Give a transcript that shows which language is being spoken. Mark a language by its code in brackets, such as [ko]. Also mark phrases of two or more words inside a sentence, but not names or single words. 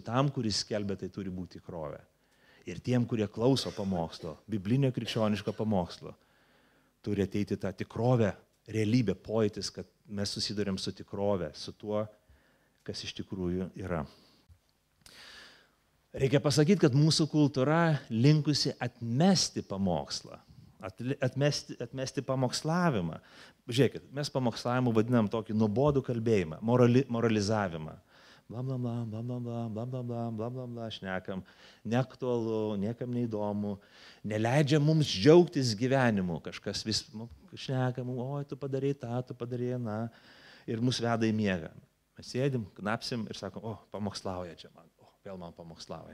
[lt] Tam, kuris skelbia, tai turi būti tikrovė. Ir tiem, kurie klauso pamokslo, biblinio krikščioniško pamokslo, turi ateiti tą tikrovę, realybę, pojūtis, kad mes susidurėm su tikrovė, su tuo, kas iš tikrųjų yra. Reikia pasakyti, kad mūsų kultūra linkusi atmesti pamokslą, atmesti pamokslavimą. Žiūrėkit, mes pamokslavimu vadinam tokį nuobodų kalbėjimą, moralizavimą. Bla, bla, bla, bla, bla, bla, bla, bla, bla, bla, bla, bla, šnekam, neaktualu, niekam neįdomu, neleidžia mums džiaugtis gyvenimu, kažkas vis šnekam, oi, tu padarei tą, tu padarei aną, ir mus veda į miegą. Mes sėdim, knapsim ir sakom, o, pamokslauja čia man, o, vėl man pamokslauja.